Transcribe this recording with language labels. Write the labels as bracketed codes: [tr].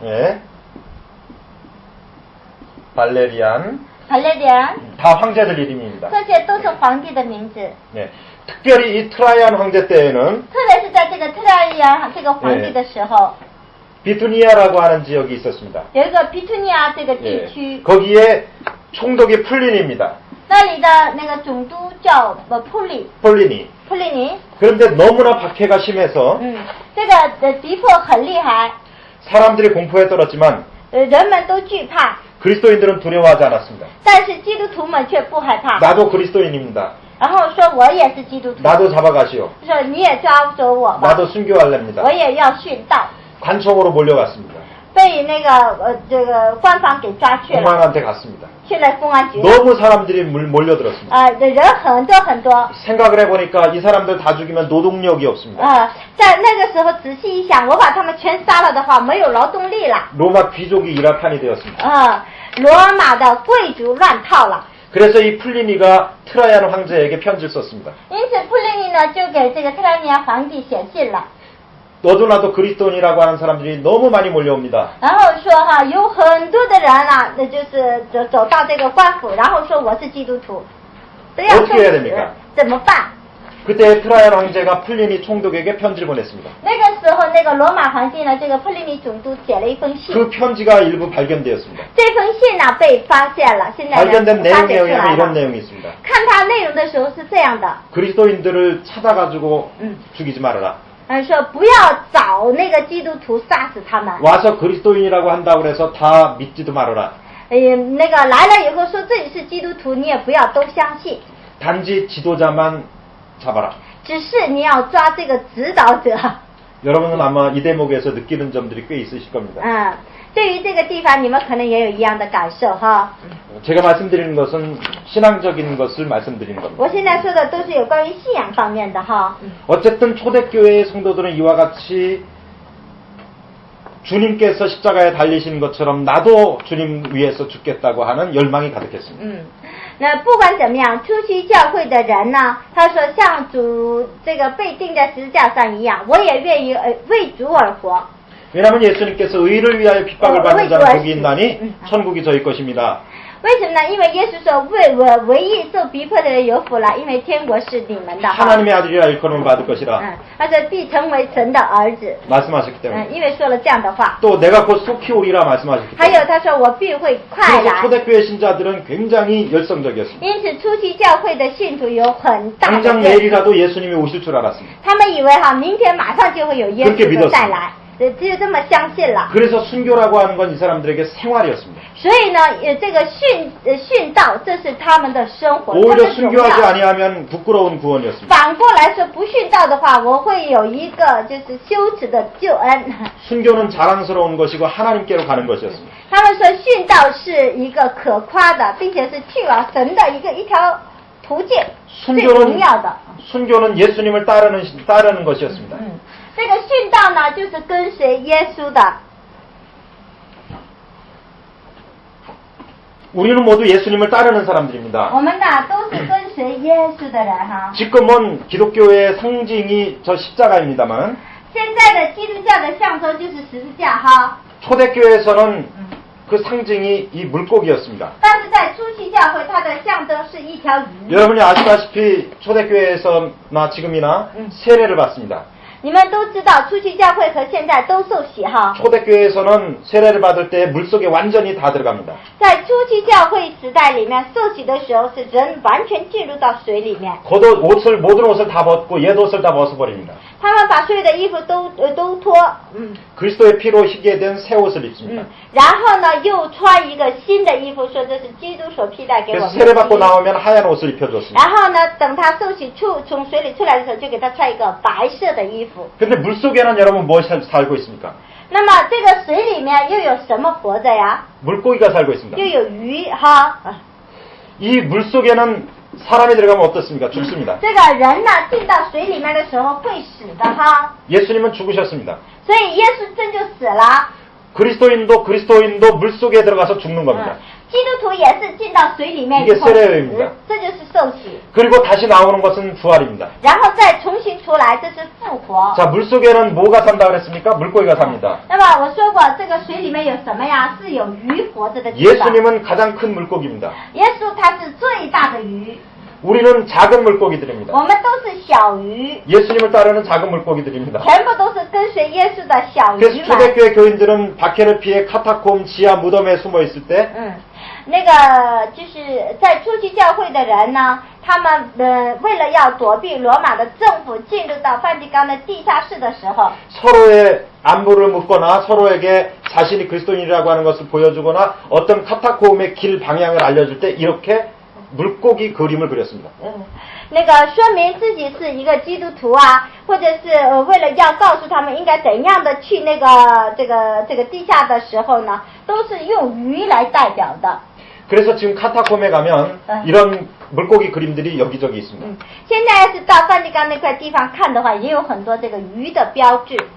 [ko] 예, 발레리안, 다 황제들 이름입니다. [zh] 这些都是皇帝的名字。 [ko] 네, 특별히 이 트라이안 황제 때에는 [zh] 特别是在这个特拉伊安这个皇帝的时候， [ko] 비투니아라고 하는 지역이 있었습니다. [zh] 有一个比图尼亚这个地区， [ko] 거기에 총독이 풀린입니다. [zh] 那里的那个总督叫 [ko] 폴리니. [zh] 普利尼。 [ko] 그런데 너무나 박해가 심해서 [zh] 这个敌迫很厉害， [ko] 사람들이 공포에 떨었지만 [zh] 人们都惧怕， [ko] 그리스도인들은 두려워하지 않았습니다. [zh] 但是基督徒们却不害怕。 [ko] 나도 그리스도인입니다. [zh] 然后说我也是基督徒， [ko] 나도 잡아가시오. [zh] 说你也抓走我吧， [ko] 나도 순교할랍니다. [zh] 我也要殉道。 [ko] 관청으로 몰려갔습니다. [zh] 被那个这个官方给抓去了， [ko] 공안한테 갔습니다. [zh] 去了公安局。 [ko] 너무 사람들이 몰려들었습니다. [zh] 人很多很多。 [ko] 생각을 해보니까 이 사람들 다 죽이면 노동력이 없습니다. [zh] 在那个时候仔细一想，我把他们全杀了的话，没有劳动力了。 [ko] 로마 귀족이 일할 판이 되었습니다. [zh] 罗马的贵族乱套了。 [ko] 그래서 이 플리니가 트라이안 황제에게 편지를 썼습니다. [zh] 因此普利尼呢就给这个特拉尼亚皇帝写信了。 [ko] 너도 나도 그리스도인이라고 하는 사람들이 너무 많이 몰려옵니다. [zh] 然后说有很多的人啊，那就是走到这个官府，然后说我是基督徒，都要受死，怎么办？ [ko] 그때 트라이안 황제가 플리니 총독에게 편지를 보냈습니다. [zh] 那个时候，那个罗马皇帝呢，这个普利尼总督写了一封信。 [ko] 그 편지가 일부 발견되었습니다. [zh] 这封信呢被发现了，现在 [ko] 발견된 [zh] 发 [ko] 내용에 [zh] 掘出来 [ko] 의하면 이런 [zh] 了。 [ko] 내용이 있습니다. [zh] 看它内容的时候是这样的， [ko] 그리스도인들을 찾아가지고 죽이지 말아라. [zh] 说不要找那个基督徒杀死他们。 [ko] 와서 그리스도인이라고 한다고 해서 다 믿지도 말아라. [zh] 那个来了以后说自己是基督徒，你也不要都相信， [ko] 단지 지도자만 잡아라. [zh] 只是你要抓这个指导者。 [ko] 여러분은 아마 이 대목에서 느끼는 점들이 꽤 있으실 겁니다. [zh] 对于这个地方，你们可能也有一样的感受哈。 [ko] 제가 말씀드리는 것은 신앙적인 것을 말씀드리는 겁니다. [zh] 我现在说的都是有关于信仰方面的哈。 [ko] 어쨌든 초대교회의 성도들은 이와 같이 주님께서 십자가에 달리신 것처럼 나도 주님 위해서 죽겠다고 하는 열망이 가득했습니다. [zh] 那不管怎么样，初期教会的人呢，他说像主这个被钉在十字架上一样，我也愿意为主而活。 [ko] 왜냐하면 예수님께서 의를 위하여 핍박을 받는 자는 복이 있나니 천국이 저희 것입니다. [zh] 为什么呢？因为耶稣说为我为义受逼迫的人有福了，因为天国是你们的。 [ko] 하나님의 아들이라 일컬음을 받을 것이라. [zh] 他说必成为神的儿子。 [ko] 말씀하셨기 때문에. [zh] 因为说了这样的话。 [ko] 또 내가 곧 속히 오리라 말씀하셨기 때문에. [zh] 还有他说我必会快来。 [ko] 초대교회 신자들은 굉장히 열성적이었습니다. [zh] 因此初期教会的信徒有很大的。 [ko] 당장 내일이라도 예수님이 오실 줄 알았습니다. [zh] 他们以为明天马上就会有耶稣的再来。只有这么相信了。 [ko] 그래서 순교라고 하는 건 이 사람들에게 생활이었습니다. [zh] 所以呢，这个殉道，这是他们的生活。 [ko] 오히려 순교하지 아니하면 부끄러운 구원이었습니다. [zh] 反过来说，不殉道的话，我会有一个就是羞耻的救恩。 [ko] 순교는 자랑스러운 것이고 하나님께로 가는 것이었습니다. [zh] 他们说殉道是一个可夸的，并且是去往神的一条途径，最荣耀的。 [ko] 순교는 예수님을 따르는 것이었습니다. [zh] 这个殉道呢，就是跟随耶稣的。 [ko] 우리는 모두 예수님을 따르는 사람들입니다. [zh] 我们呢都是跟随耶稣的人哈。 [ko] 지금은 기독교의 상징이 저 십자가입니다만. [zh] 现在的基督教的象征就是十字架哈。 [ko] 초대교회에서는 그 상징이 이 물고기였습니다. [zh] 但是在初期教会，它的象征是一条鱼。 [ko] 여러분이 아시다시피 초대교회에서나 지금이나 세례를 받습니다. [zh] 你们都知道，初期教会和现在都受洗哈。 [ko] 초대교회에서는 세례를 받을 때 물속에 완전히 다 들어갑니다. [zh] 在初期教会时代里面，受洗的时候是人完全进入到水里面。 [ko] 겉옷, 모든 옷을 다 벗고 옛 옷을 다 벗어버립니다. [zh] 他们把所有的衣服都脱， [ko] 그리스도의 피로 희게 된 새 옷을 입습니다. [zh] 然后呢又穿一个新的衣服，说这是基督所披戴给我 [ko] 그래서 [zh] 们的 [ko] 세례 받고 [zh] 衣服。 [ko] 나오면 하얀 옷을 입혀줬습니다. [zh] 然后呢，等他受洗从水里出来的时候，就给他穿一个白色的衣服。 [ko] 근데 물속에는 여러분 무엇이 살고 있습니까? [zh] 那么这个水里面又有什么活着呀？ [ko] 물고기가 살고 있습니다. [zh] 又有鱼哈。 [ko] 이 물속에는 사람이 들어가면 어떻습니까? 죽습니다. [zh] 这个人呢进到水里面的时候会死的哈， [ko] 예수님은 죽으셨습니다. [zh] 所以耶稣真就死了。 [ko] 그리스도인도 물속에 들어가서 죽는 겁니다. [zh] 基督徒也是进到水里面以 [ko] 이게 [zh] 后 [ko] 세례입니다. [zh] 死，这就是受洗， [ko] 그리고 다시 나오는 것은 부활입니다. [zh] 然后再重新出来，这是复活。 [ko] 자, 물속에는 뭐가 산다 그랬습니까? 물고기가 삽니다. [zh] 那么我说过，这个水里面有什么呀？是有鱼活着的地方。 [ko] 예수님은 가장 큰 물고기입니다. [zh] 耶稣他是最大的鱼， [ko] 우리는 작은 물고기들입니다. [zh] 我们都是小鱼， [ko] 예수님을 따르는 작은 물고기들입니다. [zh] 全部都是跟随耶稣的小 [ko] 그래서 [zh] 鱼们。 [ko] 초대교회 교인들은 박해를 피해 카타콤 지하 무덤에 숨어 있을 때 [zh] 那个就是在初期教会的人呢，他们为了要躲避罗马的政府进入到梵蒂冈的地下室的时候， [ko] 서로의 안부를 묻거나 서로에게 자신이 그리스도인이라고 하는 것을 보여주거나 어떤 카타콤의 길 방향을 알려줄 때 이렇게 물고기 그림을 그렸습니다. [zh] 那个说明自己是一个基督徒啊，或者是为了要告诉他们应该怎样的去那个这个地下的时候呢，都是用鱼来代表的。 [ko] 그래서 지금 카타콤에 가면 이런 물고기 그림들이 여기저기 있습니다. [zh] 现在是到梵蒂冈那块地方看的话，也有很多这个鱼的标志。